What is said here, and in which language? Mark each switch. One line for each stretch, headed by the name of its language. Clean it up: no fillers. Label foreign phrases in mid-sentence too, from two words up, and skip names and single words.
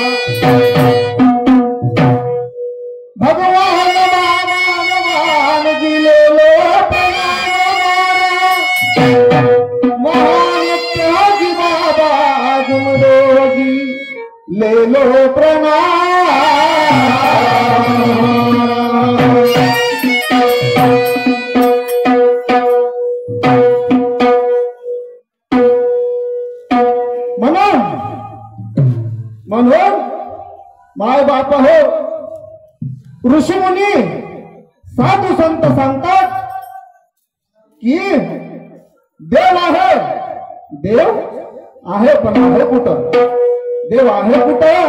Hindi: भगवान बाबा हनुमान जी ले लो प्रणाम हमारा। महान त्यागी बाबा गुमरो जी ले लो प्रणाम।
Marathi: म्हणून माय बाप हो, ऋषीमुनी साधू संत सांगतात की देव आहे, देव आहे पण आहे कुठं, देव आहे कुठं।